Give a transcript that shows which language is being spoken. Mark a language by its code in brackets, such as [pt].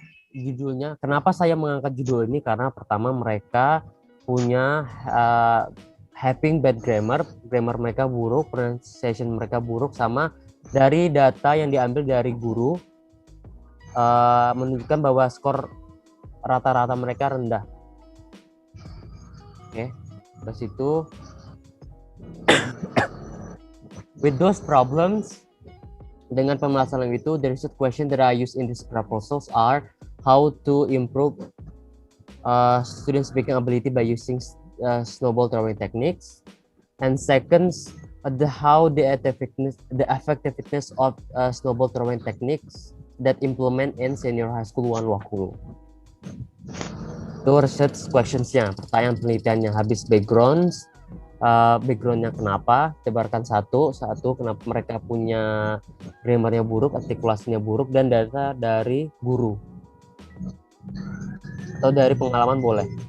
[id] Judulnya, kenapa saya mengangkat judul ini? Karena pertama mereka punya [en] having bad grammar [id] mereka buruk, pronunciation mereka buruk, sama dari data yang diambil dari guru menunjukkan bahwa skor rata-rata mereka rendah. Oke, terus itu [en] with those problems, [id] dengan permasalahan itu, [en] the research question that I use in these proposals are how to improve student speaking ability by using snowball throwing techniques, and second, how the effectiveness of snowball throwing techniques that implement in senior high school 1 Luakulu. [id] Itu [en] research questions- [id] nya, pertanyaan penelitiannya. Habis background-nya kenapa, tebarkan satu kenapa mereka punya grammarnya buruk, artikulasinya buruk, dan data dari guru atau dari pengalaman boleh.